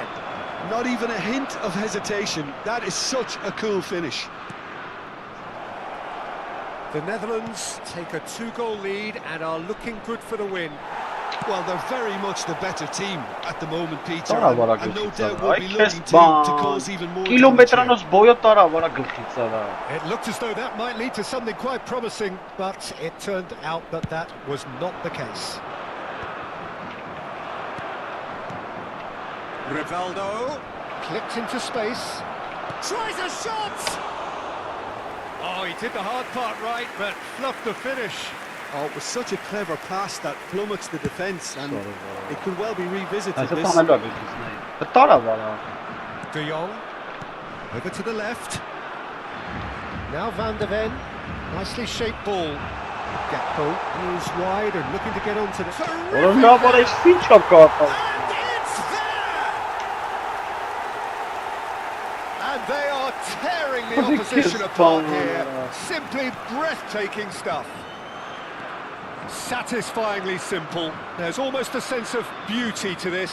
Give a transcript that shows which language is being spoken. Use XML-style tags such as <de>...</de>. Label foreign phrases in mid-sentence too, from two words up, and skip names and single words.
<en>Not even a hint of hesitation. That is such a cool finish. The Netherlands take a 2-goal lead and are looking good for the win. Well, they're very much the better team at the moment, Peter,</en> <hy>Տարավ արա</hy> <en>and no</en> <hy>գլխիցա</hy> <en>doubt</en> <hy>դա,</hy> <en>will</en> <hy>այ</hy> <en>be</en> <hy>քեզ</hy> <en>looking to</en> <hy>բան,</hy> <en>cause even more damage</en> <hy>կիլոմետրանոց</hy> <en>here.</en> <hy>բոյը տարավ արա գլխիցա դա։</hy> <en>It looked as though that might lead to something quite promising, but it turned out that that was not the case. Rivaldo clipped into space, tries a shot! Oh, he did the hard part right, but fluffed the finish. Oh, it was such a clever pass that plummets the defence, and it could well be revisited.</en> <hy>Այսը</hy> <en>This</en> <hy>տանելու է գլխիցն է։ Դա տարավ արա։</hy> <en>De Jong, over to the left. Now Van der Ven, nicely shaped ball. Gakpo is wide and looking to get onto the...</en> <hy>Որը լավ արա ինչ չա կապա։</hy> <en>And it's there! And they are tearing the opposition apart here. Simply breathtaking stuff. Satisfyingly simple. There's almost a sense of beauty to this.</en>